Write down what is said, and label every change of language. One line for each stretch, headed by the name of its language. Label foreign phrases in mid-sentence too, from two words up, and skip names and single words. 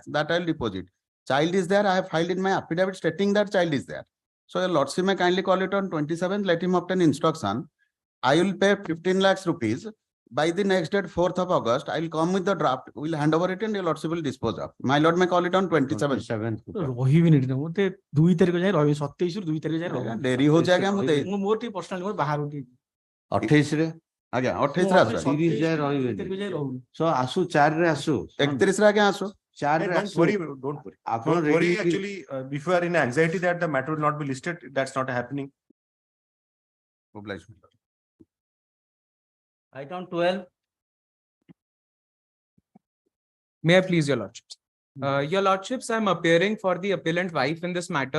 English: That I will deposit. Child is there. I have filed in my affidavit stating that child is there. So your lordship may kindly call it on 27th. Let him obtain instruction. I will pay 15 lakhs rupees. By the next date, 4th of August, I will come with the draft. We will hand over it and your lordship will dispose of. My lord may call it on 27th. 27th.
Odia: ରହିବିନି ଏଠି ମୋତେ 2 ତାରିଖ ଯାଏ ରହିବି 27 ରୁ 2 ତାରିଖ ଯାଏ ରହିବି ଡେରି ହଉଛି ଆଜ୍ଞା ମୁଁ ଦେଇ ମୁଁ ମୋର ଟିକେ ପର୍ସନାଲି ମୋର ବାହାରୁ ଟିକେ 28 ରେ ଆଜ୍ଞା 28 ରେ ଆସୁ 30 ଯାଏ 2 ରହିବେନି ତାରିଖ ଯାଏ ରହୁନି so ଆସୁ 4 ରେ ଆସୁ 31 ରେ ଆଜ୍ଞା ଆସୁ 4 ରେ
English: Don't
Odia: ଆସୁ
English: worry, don't worry.
Odia: ଆପଣ
English: Don't worry, ready actually, if you are in anxiety that the matter will not be listed, that's not happening. Obliged. Item 12. May I please, your lordships? Your lordships, I am appearing for the appellant wife in this matter.